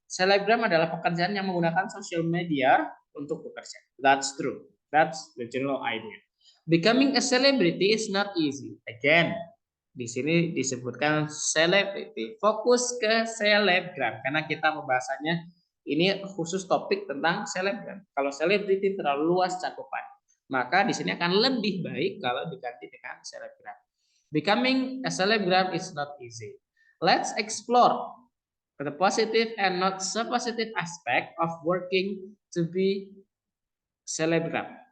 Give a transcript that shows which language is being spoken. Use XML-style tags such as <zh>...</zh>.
<id>Selebgram adalah pekerjaan yang menggunakan social media untuk bekerja.</id> <en>That's true. That's the general idea. Becoming a celebrity is not easy.</en> <id>Again, di sini disebutkan celebrity. Fokus ke selebgram karena kita pembahasannya ini khusus topik tentang selebgram. Kalau celebrity terlalu luas cakupan, maka di sini akan lebih baik kalau diganti dengan selebgram.</id> <en>Becoming a celebgram is not easy. Let's explore the positive and not so positive aspect of working to be selebgram.</en>